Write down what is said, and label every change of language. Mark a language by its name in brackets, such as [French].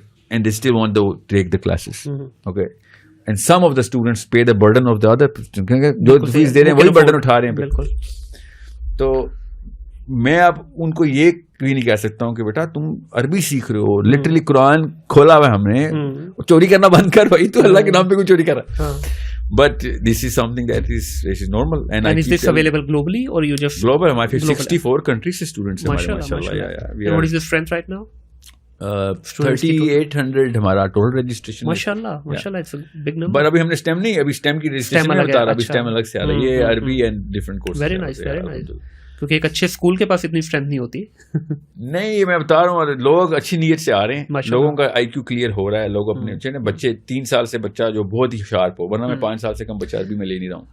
[English] And they still want to take the classes. Okay. And some of the students pay the burden of the other, [Urdu] جو face دے رہے ہیں [English] وہی برڈن اٹھا رہے ہیں. [Urdu] بالکل. تو میں اب ان کو یہ بھی نہیں کہہ سکتا ہوں کہ بیٹا تم عربی سیکھ رہے ہو, لٹرلی قرآن کھولا ہوا ہے ہم نے, چوری کرنا بند کر بھائی, تو اللہ کے نام پہ کوئی چوری کر رہا ہے. [English] But this is something that is normal. And is this available globally or you just global? [Urdu] ہمارے 64 countries سے students ہیں ہمارے, ماشاءاللہ. [English] And what is the strength right now? [Urdu] 3800 ہمارا ٹوٹل رجسٹریشن. [English] ماشاءاللہ, ماشاءاللہ, it's a big number. [Urdu] پر ابھی ہم نے STEM نہیں, ابھی STEM کی رجسٹریشن نہیں ہوتا, ابھی STEM الگ سے آ رہا ہے, یہ عربی and different course. [English] Very nice, very nice. [Urdu] کیونکہ ایک اچھے اسکول کے پاس اتنی اسٹرینتھ نہیں ہوتی. نہیں, یہ میں بتا رہا ہوں, لوگ اچھی نیت سے آ رہے ہیں, لوگوں کا IQ کلیئر ہو رہا ہے, لوگ اپنے بچے 3 سال سے بچہ جو بہت ہی شارپ ہو, ورنہ میں 5 سال سے کم بچہ عربی میں لے نہیں رہا ہوں.